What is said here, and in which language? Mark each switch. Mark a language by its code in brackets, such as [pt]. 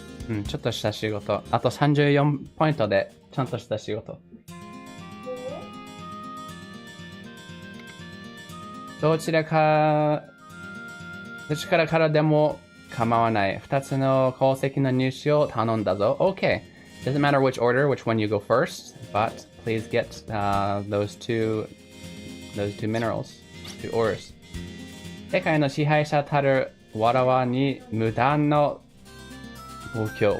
[ja] うん、ちょっとした仕事。あと34ポイントで、ちゃんとした仕事。どちらからでも構わない。 2つの鉱石の入手を頼んだぞ。 [en] Okay. Doesn't matter which order, which one you go first, but please get those two minerals, 2 ores. [ja] 世界の支配者たるわらわに無断の暴挙。